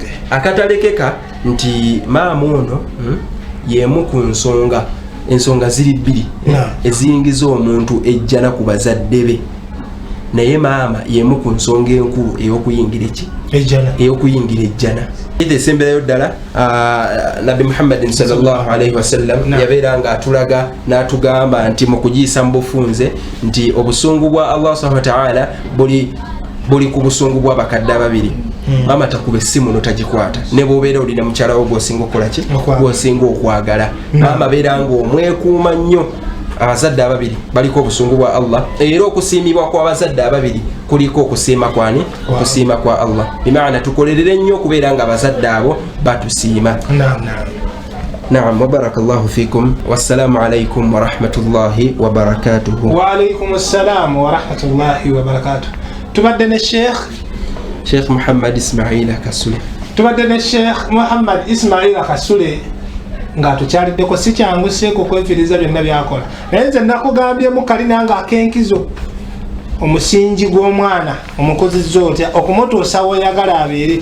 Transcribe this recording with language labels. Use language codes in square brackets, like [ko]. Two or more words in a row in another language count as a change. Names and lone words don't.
[lg] akatalekeka nti maama ono y'emu ku ensonga ziri bbiri eziyingiza omuntu ejjana ku bazadde be, naye maama y'emu ku nsonga enkulu ey'okuyingira ejjana. Esemberayo ddala Nabbi Muhammadin [ar] صلى الله عليه وسلم [lg] yabeera nga atulaga n'atugamba nti mu kugiisa mu bufunze nti obusungu bwa Allah [ar] سبحانه وتعالى [lg] buli ku busungu bw'abakadde ababiri. Maama takuba essimu notagikwata ne bw'obeera olina mukyala wo gw'osinga okukola ki? Gw'osinga okwagala. Maama beera nga omwekuuma nnyo. Abazadde ababiri baliko obusungu bwa Allah, era okusiimibwa kw'abazadde ababiri kuliko okusiima kwani? Okusiima kwa Allah. Bimaana tukolerere nnyo okubeera nga abazadde abo batusiima. Naam, [ar] وبارك الله فيكم. والسلام عليكم ورحمة الله وبركاته. وعليكم السلام ورحمة الله وبركاته. [lg] Tubadde ne Sheikh Muhammad Ismail Kasule. Tubadde ne Sheikh Muhammad Ismail Kasule nga tukyaliddeko si kyangu seeko kwefiriza byonna byakola, naye nze nakugambyemu kalina nga akenkizo omusingi gw'omwana omukozizza otya okumutuusa weyagala abeere.